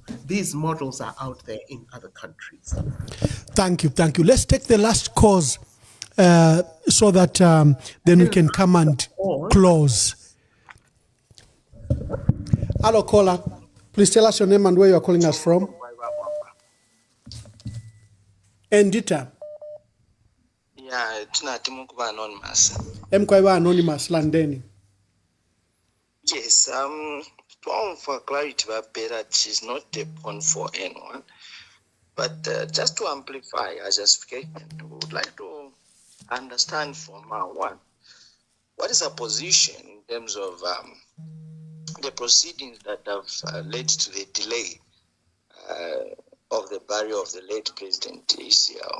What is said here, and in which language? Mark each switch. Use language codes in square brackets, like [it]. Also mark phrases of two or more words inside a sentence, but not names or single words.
[en] These models are out there in other countries. Thank you. Let's take the last cause so that then we can come and close. Hello, caller. Please tell us your name and where you are calling us from. [bem] Endita. Yeah, tunati mukuba anonymous. Mkwaiwa anonymous landeni. [en] Yes, for clarity, but she's not a pawn for anyone. But just to amplify her justification, we would like to understand from her one, what is her position in terms of the proceedings that have led to the delay of the burial of the late President ACL?